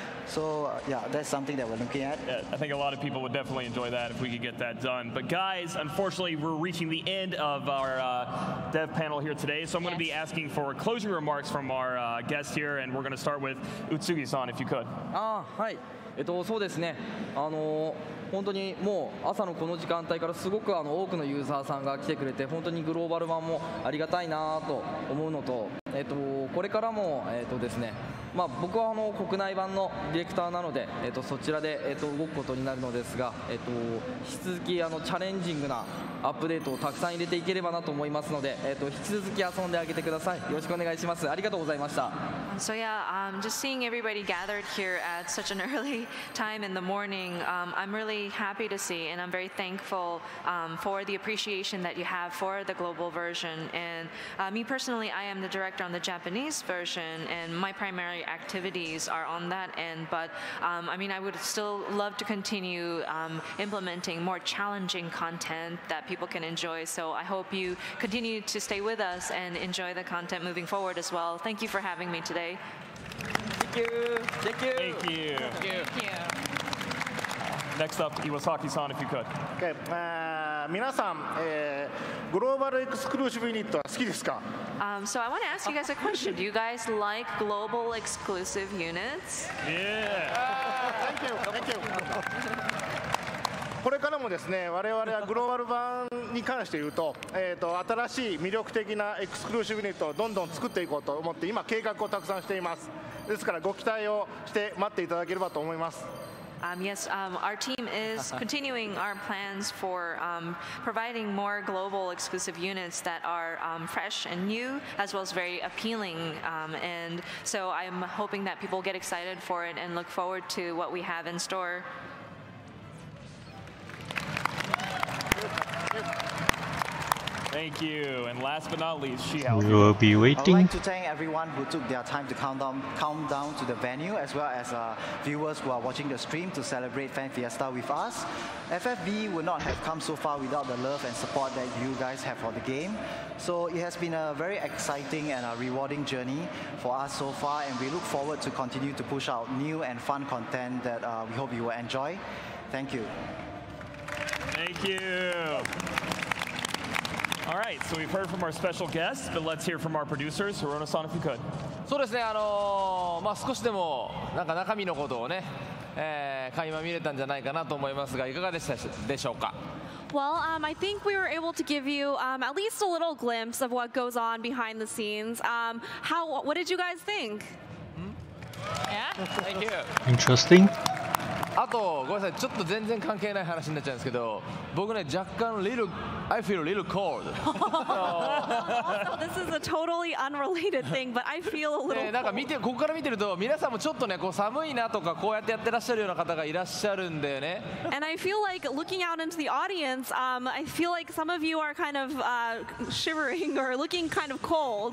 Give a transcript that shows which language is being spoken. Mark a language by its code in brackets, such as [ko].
[en] So yeah, that's something that we're looking at. Yeah, I think a lot of people would definitely enjoy that if we could get that done. But guys, unfortunately, we're reaching the end of our dev panel here today. So I'm going to be asking for closing remarks from our guest here, and we're going to start with Utsugi-san, if you could. [ja] はい。そうですね。本当にもう朝のこの時間帯からすごく多くのユーザーさんが来てくれて本当にグローバル版もありがたいなと思うのと、これからもですね、僕は国内版のディレクターなので、そちらで動くことになるのですが、引き続きチャレンジングなアップデートをたくさん入れていければなと思いますので、引き続き遊んであげてください。よろしくお願いします。ありがとうございました。 [en] So yeah, just seeing everybody gathered here at such an early time in the morning, I'm really happy to see, and I'm very thankful for the appreciation that you have for the global version. And me personally, I am the director on the Japanese version, and my primary activities are on that end. But I mean, I would still love to continue implementing more challenging content that people can enjoy. So I hope you continue to stay with us and enjoy the content moving forward as well. Thank you for having me today. Thank you. Thank you. Thank you. Next up, Iwasaki-san, if you could. Okay. [ja] 皆さん、グローバルエクスクルーシブユニットは好きですか？ [en] So I want to ask you guys a question. Do you guys like global exclusive units? Yeah. Thank you. Thank you. [ja] これからもですね、我々はグローバル版に関して言うと、新しい魅力的なエクスクルーシブユニットをどんどん作っていこうと思って今計画をたくさんしています。ですからご期待をして待っていただければと思います。 [en] Yes, our team is continuing our plans for providing more global exclusive units that are fresh and new, as well as very appealing. And so I'm hoping that people get excited for it and look forward to what we have in store. Thank you. And last but not least, Sieghard. We will be I would waiting. like to thank everyone who took their time to come down to the venue, as well as viewers who are watching the stream to celebrate Fan Fiesta with us. FFBE would not have come so far without the love and support that you guys have for the game. So it has been a very exciting and a rewarding journey for us so far, and we look forward to continue to push out new and fun content that we hope you will enjoy. Thank you. Thank you. All right, so we've heard from our special guests, but let's hear from our producers. Hirono-san, if you could. [ja] そうですね、少しでも中身のことをね、垣間見れたんじゃないかなと思いますが、いかがでしたでしょうか。 [en] Well, I think we were able to give you at least a little glimpse of what goes on behind the scenes. What did you guys think? Yeah? Thank you. Interesting. [ja] あとごめんなさい、ちょっと全然関係ない話になっちゃうんですけど、僕ね若干 [en] I feel a little cold. Also, this is a totally unrelated thing, but I feel a little [ja] なんかここから見てると皆さんもちょっとねこう寒いなとかこうやってやってらっしゃるような方がいらっしゃるんだよね。 [en] And I feel like looking out into the audience, I feel like some of you are kind of shivering or looking kind of cold.